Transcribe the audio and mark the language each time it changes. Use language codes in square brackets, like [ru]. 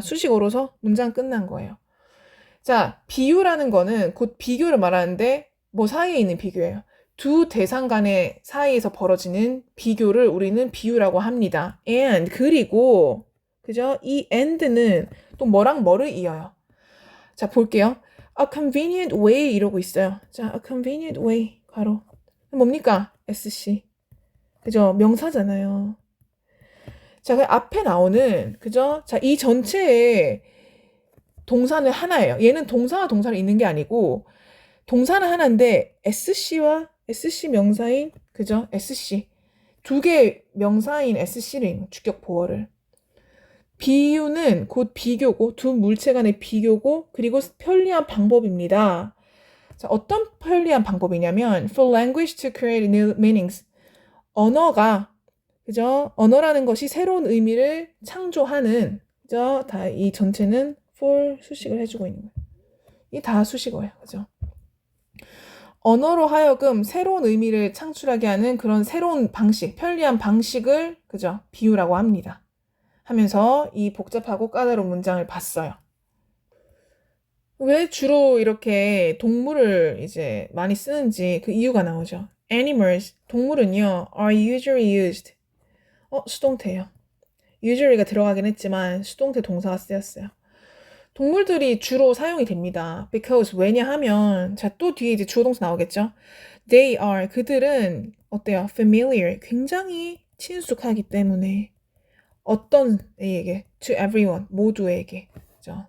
[ko] 수식어로서 문장 끝난 거예요. 자, 비유라는 거는 곧 비교를 말하는데 뭐 사이에 있는 비교예요. 두 대상 간의 사이에서 벌어지는 비교를 우리는 비유라고 합니다. and 그리고 그죠? 이 and는 또 뭐랑 뭐를 이어요. 자, 볼게요. [en] a convenient way [ko] 이러고 있어요. 자, [en] a convenient way [ko] 가로 뭡니까? SC. 그죠? 명사잖아요. 자, 그 앞에 나오는 그죠? 자, 이 전체에 동사는 하나예요. 얘는 동사와 동사를 잇는 게 아니고 동사는 하나인데 SC와 SC 명사인 그죠? SC 두 개 명사인 SC를 주격 보어를. 비유는 곧 비교고 두 물체 간의 비교고 그리고 편리한 방법입니다. 자, 어떤 편리한 방법이냐면 [en] for language to create new meanings. [ko] 언어가 그죠? 언어라는 것이 새로운 의미를 창조하는 그죠? 다 이 전체는 for 수식을 해주고 있는 거예요. 이 다 수식어예요. 그죠? 언어로 하여금 새로운 의미를 창출하게 하는 그런 새로운 방식, 편리한 방식을 그죠? 비유라고 합니다. 하면서 이 복잡하고 까다로운 문장을 봤어요. 왜 주로 이렇게 동물을 이제 많이 쓰는지 그 이유가 나오죠. [en] Animals, [ko] 동물은요, [en] are usually used. [ko] 수동태예요. usually가 들어가긴 했지만 수동태 동사가 쓰였어요. 동물들이 주로 사용이 됩니다. because 왜냐하면 자, 또 뒤에 이제 주어 동사 나오겠죠. [en] They are [ko] 그들은 어때요? familiar 굉장히 친숙하기 때문에 어떤 A에게 [en] to everyone [ko] 모두에게 그죠?